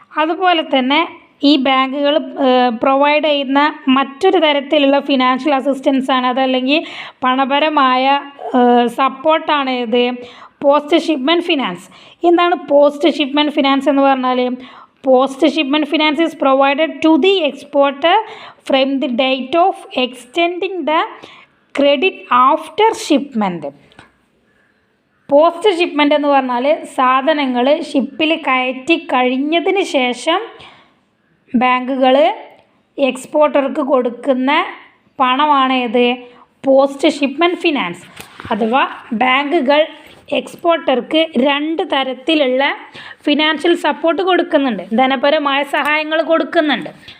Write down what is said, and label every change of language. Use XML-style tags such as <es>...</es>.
<ml>അതുപോലെ തന്നെ ഈ ബാങ്കുകൾ പ്രൊവൈഡ് ചെയ്യുന്ന മറ്റൊരു തരത്തിലുള്ള ഫിനാൻഷ്യൽ അസിസ്റ്റൻസാണ്, അതല്ലെങ്കിൽ പണപരമായ സപ്പോർട്ടാണ് ഏത് പോസ്റ്റ് ഷിപ്മെൻറ്റ് ഫിനാൻസ്. എന്താണ് പോസ്റ്റ് ഷിപ്മെൻറ്റ് ഫിനാൻസ് എന്ന് പറഞ്ഞാൽ?</ml> <en>Post shipment finance is provided to the exporter from the date of extending the credit after shipment.</en> <ml>Post shipment എന്ന് പറഞ്ഞാൽ സാധനങ്ങൾ ഷിപ്പിൽ കയറ്റി കഴിഞ്ഞതിന് ശേഷം ബാങ്കുകൾ എക്സ്പോർട്ടർക്ക് കൊടുക്കുന്ന പണമാണ് ഏത് പോസ്റ്റ് ഷിപ്മെൻറ്റ് ഫിനാൻസ്. അഥവാ ബാങ്കുകൾ എക്സ്പോർട്ടർക്ക് രണ്ട് തരത്തിലുള്ള ഫിനാൻഷ്യൽ സപ്പോർട്ട് കൊടുക്കുന്നുണ്ട്, ധനപരമായ സഹായങ്ങൾ കൊടുക്കുന്നുണ്ട്.</ml>